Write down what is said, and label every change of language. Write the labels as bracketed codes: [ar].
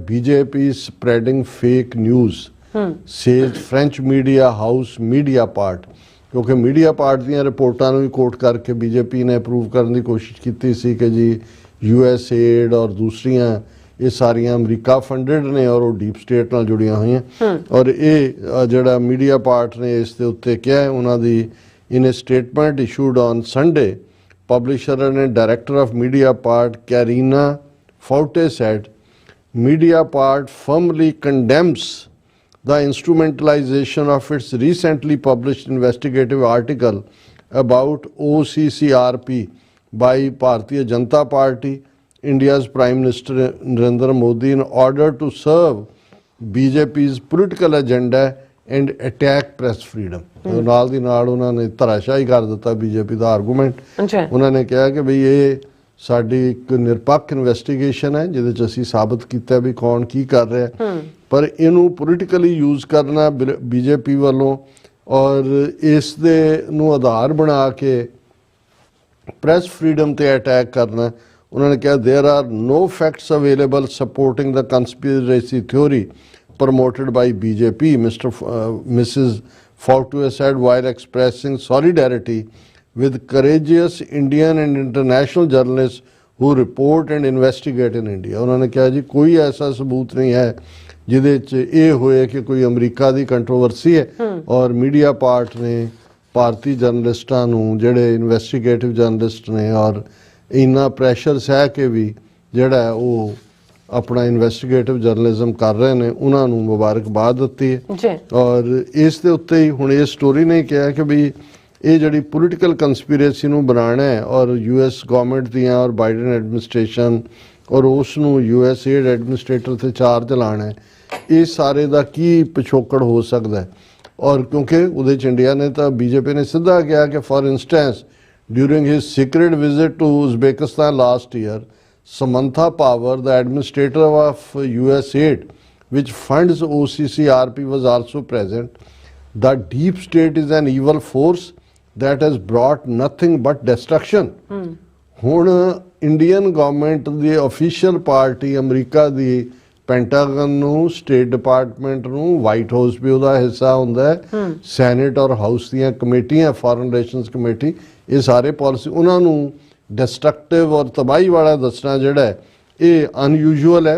[pa] BJP [en] spreading fake news says French media house [pa] media part, ਕਿਉਂਕਿ media part ਦੀਆਂ ਰਿਪੋਰਟਾਂ ਨੂੰ ਵੀ ਕੋਟ ਕਰਕੇ BJP ਨੇ ਅਪਰੂਵ ਕਰਨ ਦੀ ਕੋਸ਼ਿਸ਼ ਕੀਤੀ ਸੀ ਕਿ ਜੀ USAID ਔਰ ਦੂਸਰੀਆਂ ਇਹ ਸਾਰੀਆਂ ਅਮਰੀਕਾ ਫੰਡਡ ਨੇ ਔਰ ਉਹ ਡੀਪ ਸਟੇਟ ਨਾਲ ਜੁੜੀਆਂ ਹੋਈਆਂ। ਔਰ ਇਹ ਜਿਹੜਾ ਮੀਡੀਆ ਪਾਰਟ ਨੇ ਇਸ ਦੇ ਉੱਤੇ ਕਿਹਾ, ਉਹਨਾਂ ਦੀ [en] In a statement issued on Sunday, publisher and director of Mediapart, Karina Forte said, Mediapart firmly condemns the instrumentalization of its recently published investigative article about OCCRP by Bharatiya Janata Party, India's Prime Minister Narendra Modi, in order to serve BJP's political agenda and attack press freedom। [pa] ਨਾਲ ਦੀ ਨਾਲ ਉਹਨਾਂ ਨੇ ਧਰਾਸ਼ਾਹੀ ਕਰ ਦਿੱਤਾ BJP ਦਾ argument. ਉਹਨਾਂ ਨੇ ਕਿਹਾ ਕਿ ਬਈ ਇਹ ਸਾਡੀ ਇੱਕ ਨਿਰਪੱਖ ਇਨਵੈਸਟੀਗੇਸ਼ਨ ਹੈ ਜਿਹਦੇ 'ਚ ਅਸੀਂ ਸਾਬਤ ਕੀਤਾ ਵੀ ਕੌਣ ਕੀ ਕਰ ਰਿਹਾ, ਪਰ ਇਹਨੂੰ ਪੋਲੀਟੀਕਲੀ ਯੂਜ਼ ਕਰਨਾ BJP ਵੱਲੋਂ ਔਰ ਇਸ ਦੇ ਨੂੰ ਆਧਾਰ ਬਣਾ ਕੇ ਪ੍ਰੈਸ ਫਰੀडम ਤੇ ਅਟੈਕ ਕਰਨਾ। ਉਹਨਾਂ ਨੇ ਕਿਹਾ [en] there are no facts available supporting the conspiracy theory promoted by BJP, Mrs. Forte said while expressing solidarity with courageous Indian and international journalists who report and investigate in India। [pa] ਉਹਨਾਂ ਨੇ ਕਿਹਾ ਜੀ ਕੋਈ ਐਸਾ ਸਬੂਤ ਨਹੀਂ ਹੈ ਜਿਹਦੇ 'ਚ ਇਹ ਹੋਏ ਕਿ ਕੋਈ ਅਮਰੀਕਾ ਦੀ ਕੰਟਰੋਵਰਸੀ ਹੈ ਔਰ ਮੀਡੀਆ ਪਾਰਟ ਨੇ ਭਾਰਤੀ ਜਰਨਲਿਸਟਾਂ ਨੂੰ ਜਿਹੜੇ ਇਨਵੈਸਟੀਗੇਟਿਵ ਜਰਨਲਿਸਟ ਨੇ ਔਰ ਇੰਨਾ ਪ੍ਰੈਸ਼ਰ ਸਹਿ ਕੇ ਵੀ ਜਿਹੜਾ ਉਹ ਆਪਣਾ ਇਨਵੈਸਟੀਗੇਟਿਵ ਜਰਨਲਿਜ਼ਮ ਕਰ ਰਹੇ ਨੇ ਉਹਨਾਂ ਨੂੰ ਮੁਬਾਰਕਬਾਦ ਦਿੱਤੀ ਹੈ। ਔਰ ਇਸ ਦੇ ਉੱਤੇ ਹੀ ਹੁਣ ਇਹ ਸਟੋਰੀ ਨੇ ਕਿਹਾ ਕਿ ਵੀ ਇਹ ਜਿਹੜੀ ਪੋਲੀਟੀਕਲ ਕੰਸਪੀਰੇਸੀ ਨੂੰ ਬਣਾਉਣਾ ਹੈ ਔਰ US ਗਵਰਨਮੈਂਟ ਦੀਆਂ ਔਰ ਬਾਈਡਨ ਐਡਮਿਨਿਸਟ੍ਰੇਸ਼ਨ ਔਰ ਉਸ ਨੂੰ USAID ਐਡਮਿਨਿਸਟ੍ਰੇਟਰ ਤੇ ਚਾਰਜ ਲਾਉਣਾ ਹੈ, ਇਹ ਸਾਰੇ ਦਾ ਕੀ ਪਿਛੋਕੜ ਹੋ ਸਕਦਾ ਹੈ। ਔਰ ਕਿਉਂਕਿ ਉਹਦੇ 'ਚ ਇੰਡੀਆ ਨੇ ਤਾਂ BJP ਨੇ ਸਿੱਧਾ ਕਿਹਾ ਕਿ [en] For instance during his secret visit to Uzbekistan last year, Samantha Power, the administrator of USAID, which funds OCCRP, was also present. The deep state is an evil force that has brought nothing but destruction. [pa] ਹੁਣ Indian government ਦੀ official party America ਦੀ Pentagon ਨੂੰ, state department ਨੂੰ, white house ਵੀ ਉਹਦਾ ਹਿੱਸਾ ਹੁੰਦਾ ਹੈ, senate ਔਰ house ਦੀਆਂ ਕਮੇਟੀਆਂ, ਫੋਰਨ ਰਿਲੇਸ਼ਨਸ ਕਮੇਟੀ, ਇਹ ਸਾਰੇ ਪਾਲਿਸੀ ਉਹਨਾਂ ਨੂੰ ਡਿਸਟਰਕਟਿਵ ਔਰ ਤਬਾਹੀ ਵਾਲਾ ਦੱਸਣਾ ਜਿਹੜਾ ਇਹ ਅਨਯੂਜੂਅਲ ਹੈ।